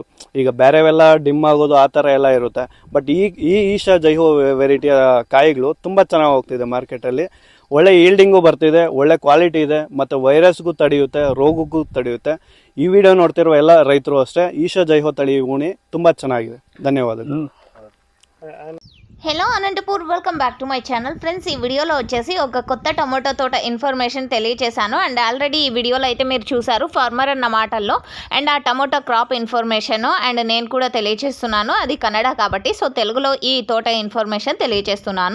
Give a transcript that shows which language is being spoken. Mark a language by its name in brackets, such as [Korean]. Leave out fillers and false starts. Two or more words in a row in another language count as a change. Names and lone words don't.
[Kannada] ಈಗ ಬೇರೆವೆಲ್ಲ ಡಿಮ್ ಆಗೋದು ಆ ಥರ ಎಲ್ಲ ಇರುತ್ತೆ. ಬಟ್ ಈ ಈಶಾ ಜೈಹೋ ವೆರೈಟಿಯ ಕಾಯಿಗಳು ತುಂಬ ಚೆನ್ನಾಗಿ ಹೋಗ್ತಿದೆ ಮಾರ್ಕೆಟಲ್ಲಿ. ಒಳ್ಳೆ ಹೀಲ್ಡಿಂಗು ಬರ್ತಿದೆ, ಒಳ್ಳೆ ಕ್ವಾಲಿಟಿ ಇದೆ, ಮತ್ತು ವೈರಸ್ಗೂ ತಡೆಯುತ್ತೆ, ರೋಗಕ್ಕೂ ತಡೆಯುತ್ತೆ. ಈ ವಿಡಿಯೋ ನೋಡ್ತಿರೋ ಎಲ್ಲ ರೈತರು ಅಷ್ಟೇ ಈಶಾ జైహో ತಳಿ ಉಣಿ, ತುಂಬ ಚೆನ್ನಾಗಿದೆ. ಧನ್ಯವಾದಗಳು. [Telugu] హలో అనంతపూర్, [English] welcome back to my channel. [Telugu] ఫ్రెండ్స్, ఈ వీడియోలో వచ్చేసి ఒక కొత్త టొమాటో తోట ఇన్ఫర్మేషన్ తెలియజేశాను. అండ్ ఆల్రెడీ ఈ వీడియోలో అయితే మీరు చూసారు ఫార్మర్ అన్న మాటల్లో, అండ్ ఆ [English] tomato crop information [Telugu] అండ్ నేను కూడా తెలియజేస్తున్నాను. అది కన్నడ కాబట్టి, సో తెలుగులో ఈ తోట ఇన్ఫర్మేషన్ తెలియజేస్తున్నాను.